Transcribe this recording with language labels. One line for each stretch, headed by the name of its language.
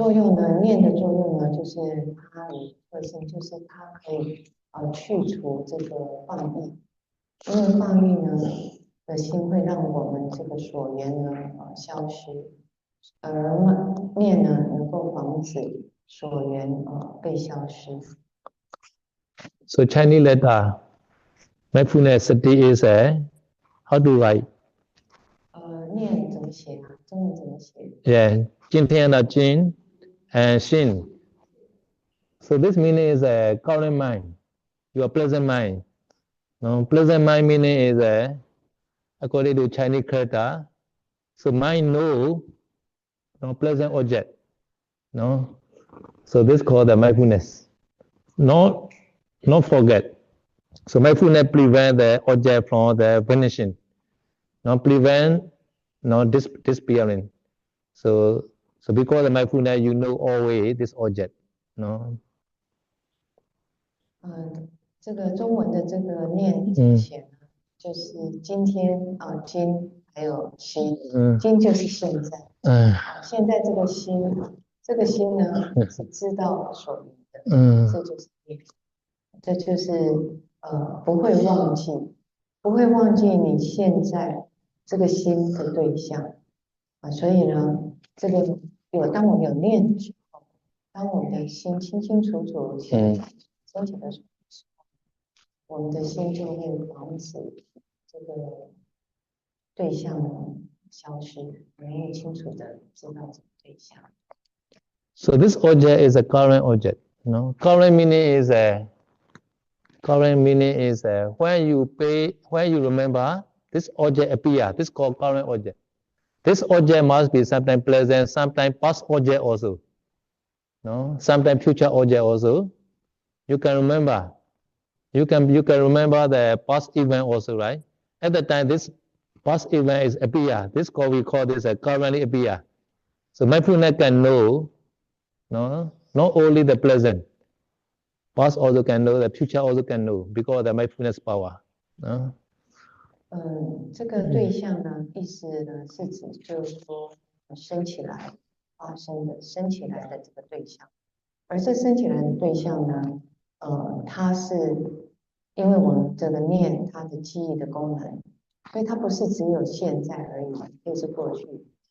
Chinese: 作用呢，念的作用呢，就是它有特性，就是它可以去除这个放逸，因为放逸呢的心会让我们这个所缘呢消失，而念呢能够防止所缘被消失。
English: So Chinese letter mindfulness sati is how to write?
Chinese: 念怎么写啊？中文怎么写
English: Yeah,
Chinese: 今天的今
English: and shin. So this meaning is a current mind, your pleasant mind. No, pleasant mind meaning is according to Chinese character. So mind know pleasant object. No, so this called the mindfulness. Not forget. So mindfulness prevent the object from the vanishing. Not prevent disappearing. So because the mindfulness, you know always this object. No.
Chinese: 这个中文的这个念怎么写呢？就是今天今还有心，今就是现在。现在这个心呢是知道所缘的，这就是念，这就是不会忘记你现在这个心的对象所以呢，这个当我们有念的时候，当我们的心清清楚楚清楚的时候，我们的心就会防止这个对象呢消失，能够清楚的知道这个对象。
English: So this object is a current object. No, current meaning is when you remember this object appear. This called current object. This object must be sometimes pleasant, sometimes past object also. No, sometimes future object also. You can remember. You can remember the past event also, right? At the time, this past event is appear. This call we call this a currently appear. So mindfulness can know, no, not only the present. Past also can know, the future also can know because of the mindfulness power. No?
Chinese: 这个对象呢，意思呢是指就是说升起来发生的升起来的这个对象，而这升起来的对象呢，它是因为我们这个念它的记忆的功能，所以它不是只有现在而已，可以是过去。